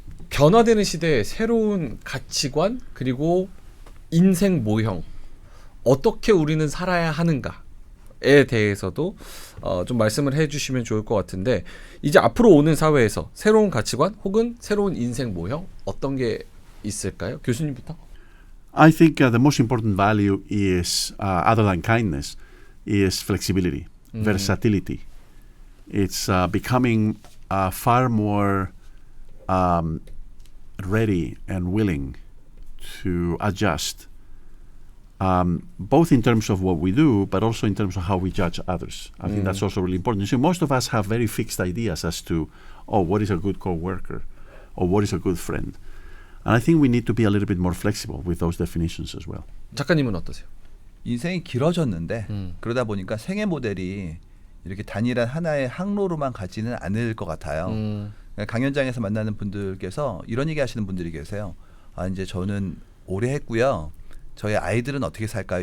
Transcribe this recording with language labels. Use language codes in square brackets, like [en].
[ko] 변화되는 시대에 새로운 가치관 그리고 인생 모형 어떻게 우리는 살아야 하는가에 대해서도 좀 말씀을 해주시면 좋을 것 같은데 이제 앞으로 오는 사회에서 새로운 가치관 혹은 새로운 인생 모형 어떤 게 있을까요? 교수님부터. [en] I think the most important value is, other than kindness, is flexibility, versatility. It's becoming far more ready and willing to adjust, both in terms of what we do, but also in terms of how we judge others. I think that's also really important. So most of us have very fixed ideas as to, what is a good co-worker, or what is a good friend. And I think we need to be a little bit more flexible with those definitions as well. [ko] 작가님은 어떠세요? 인생이 길어졌는데 그러다 보니까 생애 모델이 이렇게 단일한 하나의 항로로만 가지는 않을 것 같아요. 강연장에서 만나는 분들께서 이런 얘기 하시는 분들이 계세요. 아, 이제 저는 오래 했고요. 저희 아이들은 어떻게 살까요?